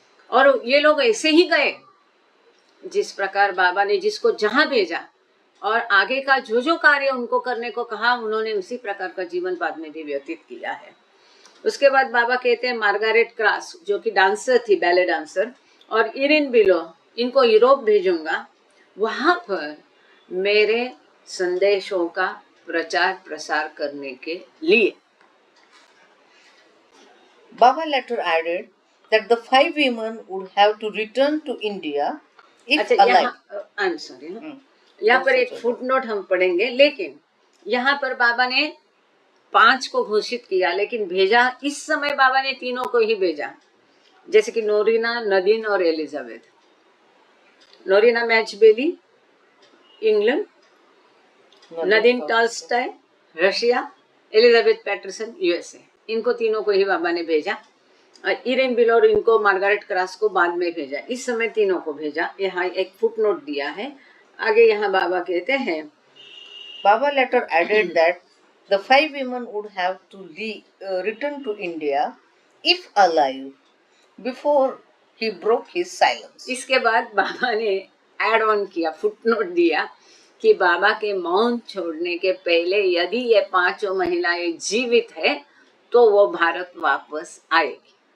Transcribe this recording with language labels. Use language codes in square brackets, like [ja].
[hi] और ये लोग ऐसे ही गए जिस प्रकार बाबा ने जिसको जहां भेजा और आगे का जो जो कार्य उनको करने को कहा, उन्होंने उसी प्रकार का जीवन बाद में भी व्यतीत किया है। उसके बाद बाबा कहते हैं मार्गारेट क्रास, जो कि डांसर थी, बैले डांसर, और इरिन बिलो, इनको यूरोप भेजूंगा। वहां पर मेरे संदेशों का प्रचार प्रसार करने के लिए। [en] Baba later added that the 5 women would have to return to India if [hi] अच्छा, [en] alive. I am sorry, [hi] यहाँ पर एक फुट नोट हम पढ़ेंगे, लेकिन यहाँ पर बाबा ने 5 को घोषित किया, लेकिन भेजा इस समय बाबा ने 3 को ही भेजा, जैसे कि नोरिना, नदीन और एलिजाबेथ। नोरिना मैचबेली इंग्लैंड, नदीन Tolstoy Russia, Elizabeth Patterson USA, इनको 3 को ही बाबा ने भेजा। और इरेन बिलोर, इनको मार्गारेट क्रास को बाद में भेजा, इस समय 3 को भेजा। यहाँ एक फुट नोट दिया है। आगे यहाँ बाबा कहते हैं, [en] Baba later added that the 5 women would have to return to India if alive before he broke his silence. [hi] इसके बाद बाबा ने एड ऑन किया, फुट नोट दिया कि बाबा के मौन छोड़ने के पहले यदि ये 5 महिलाएं जीवित है तो वो भारत वापस आएगी।